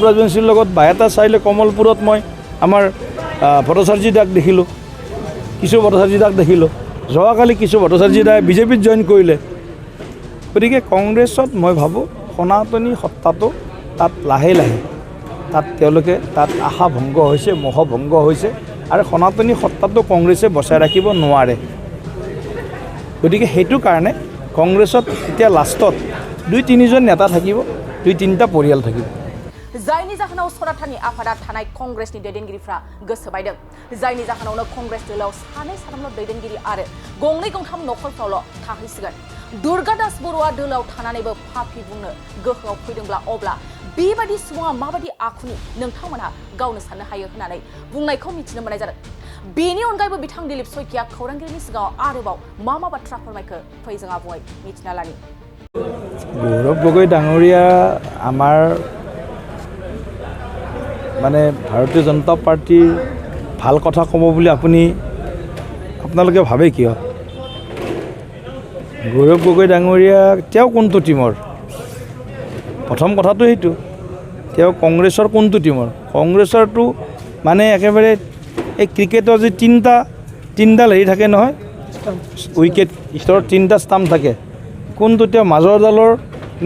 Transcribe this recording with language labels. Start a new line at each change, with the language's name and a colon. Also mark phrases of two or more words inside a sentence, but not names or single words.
Assamese: ৰাজবংশীৰ লগত বাহেতা চাইলে কমলপুৰত মই আমাৰ ভট্টাচাৰ্যী দাক দেখিলোঁ কিশোৰ ভট্টাচাৰ্যী দাক দেখিলোঁ যোৱাকালি কিশোৰ ভট্টাচাৰ্যী দাই বিজেপিত জইন কৰিলে গতিকে কংগ্ৰেছত মই ভাবোঁ সনাতনী সত্তাটো তাত লাহে তাত তেওঁলোকে তাত আশা ভংগ হৈছে মোহ ভংগ হৈছে আৰু সনাতনী সত্তাটো কংগ্ৰেছে বচাই ৰাখিব নোৱাৰে গতিকে সেইটো কাৰণে কংগ্ৰেছত এতিয়া লাষ্টত 2-3জন নেতা থাকিব 2-3টা পৰিয়াল থাকিব
Bodo: जायनि जाहोनाव सनाथानि आफादा थानाय कांग्रेसनि दैदेनगिरिफ्रा गोसो बायदों जायनि जाहोनावनो कांग्रेस दोलाव सानैल' दैदेनगिरि आरो गंनै-गंथाम नखरफ्रावल' थाहैसिगोन दुर्गा दास बर'आ दोलाव थानानैबो फाफि बुंनो गोहोआव फैदोंब्ला अब्ला बेबादि सुबुङा माबादि आखुनि नोंथांमोनहा गावनो साननो हायो होननानै बुंनायखौ मिथिनो मोननाय जादों बेनि अनगायैबो बिथां दिलीप सयकिया खौरांगिरिनि सिगाङाव आरोबाव मा बाथ्रा फोरमायखो फै जों आबुङै मिथिना लानि
Assamese: गौरव गगৈ डाঙৰীয়া আমাৰ মানে ভাৰতীয় জনতা পাৰ্টিৰ ভাল কথা ক'ব বুলি আপোনালোকে ভাবে কিয় গৌৰৱ গগৈ ডাঙৰীয়া তেওঁ কোনটো টিমৰ প্ৰথম কথাটো এইটো তেওঁ কংগ্ৰেছৰ কোনটো টিমৰ কংগ্ৰেছৰটো মানে একেবাৰে এই ক্ৰিকেটৰ যে তিনিডাল হেৰি থাকে নহয় উইকেট ষ্টৰত তিনিটা ষ্টাম্প থাকে কোনটো তেওঁ মাজৰ ডালৰ নে